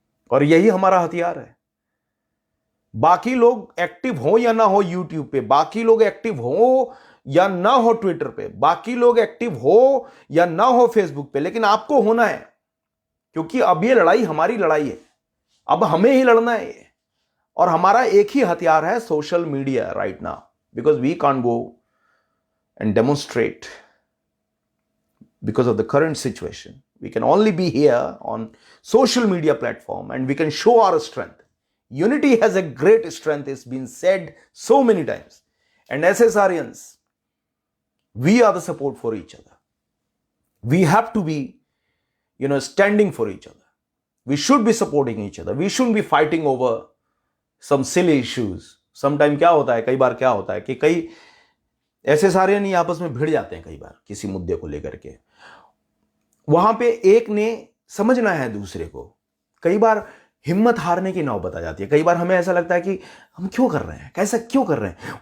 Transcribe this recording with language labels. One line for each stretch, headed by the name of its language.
Hindi: और यही हमारा हथियार है। बाकी लोग एक्टिव हो या ना हो यूट्यूब पे, बाकी लोग एक्टिव हो या ना हो ट्विटर पे, बाकी लोग एक्टिव हो या ना हो फेसबुक पे, लेकिन आपको होना है। क्योंकि अब ये लड़ाई हमारी लड़ाई है, अब हमें ही लड़ना है। और हमारा एक ही हथियार है,
English: Social media right now, because we can't go and demonstrate because of the current situation. We can only be here on social media platform and we can show our strength. Unity has a great strength. It's been said so many times. And SSRians, we are the support for each other. We have to be, standing for each other. We should be supporting each other. We shouldn't be fighting over some silly issues.
Hindi: Sometime क्या होता है, कई बार क्या होता है कि कई SSRian ही आपस में भिड़ जाते हैं कई बार किसी मुद्दे को लेकर के। वहां पे एक ने समझना है दूसरे को। कई बार हिम्मत हारने की नौबत आ जाती है। कई बार हमें ऐसा लगता है कि हम क्यों कर रहे हैं, कैसा क्यों कर रहे हैं।